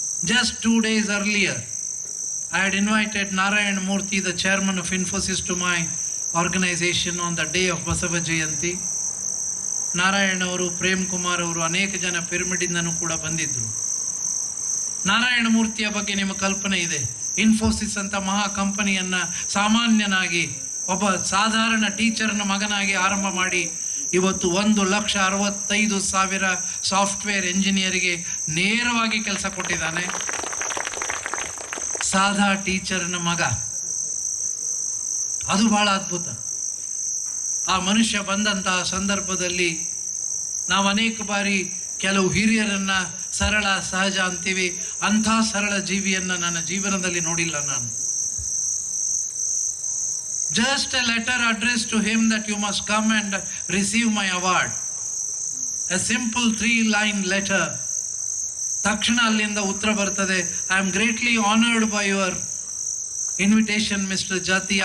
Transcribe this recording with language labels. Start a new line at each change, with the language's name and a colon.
English: Just 2 days earlier, I had invited Narayana Murthy, the chairman of Infosys, to my organization on the day of Basava Jayanti.
Kannada: Narayana ಅವರು, ಪ್ರೇಮ್ ಕುಮಾರ್ ಅವರು, ಅನೇಕ ಜನ ಪಿರಮಿಡಿಂದನೂ ಕೂಡ ಬಂದಿದ್ದರು. ನಾರಾಯಣ ಮೂರ್ತಿಯ ಬಗ್ಗೆ ನಿಮ್ಮ ಕಲ್ಪನೆ ಇದೆ. ಇನ್ಫೋಸಿಸ್ ಅಂತ ಮಹಾ ಕಂಪನಿಯನ್ನು ಸಾಮಾನ್ಯನಾಗಿ ಒಬ್ಬ ಸಾಧಾರಣ ಟೀಚರ್ನ ಮಗನಾಗಿ ಆರಂಭ ಮಾಡಿ ಇವತ್ತು 1,65,000 ಸಾಫ್ಟ್ವೇರ್ ಇಂಜಿನಿಯರಿಗೆ ನೇರವಾಗಿ ಕೆಲಸ ಕೊಟ್ಟಿದ್ದಾನೆ. ಸಾದಾ ಟೀಚರ್ನ ಮಗ. ಅದು ಬಹಳ ಅದ್ಭುತ. ಆ ಮನುಷ್ಯ ಬಂದಂತಹ ಸಂದರ್ಭದಲ್ಲಿ ನಾವು ಅನೇಕ ಬಾರಿ ಕೆಲವು ಹಿರಿಯರನ್ನ ಸರಳ ಸಹಜ ಅಂತೀವಿ. ಅಂಥ ಸರಳ ಜೀವಿಯನ್ನು ನನ್ನ ಜೀವನದಲ್ಲಿ ನೋಡಿಲ್ಲ ನಾನು.
English: Just a letter addressed to him that you must come and receive my award. A simple 3-line letter.
Kannada: ತಕ್ಷಣ ಅಲ್ಲಿಂದ ಉತ್ತರ ಬರ್ತದೆ.
English: I am greatly honored by your invitation, Mr. Jati.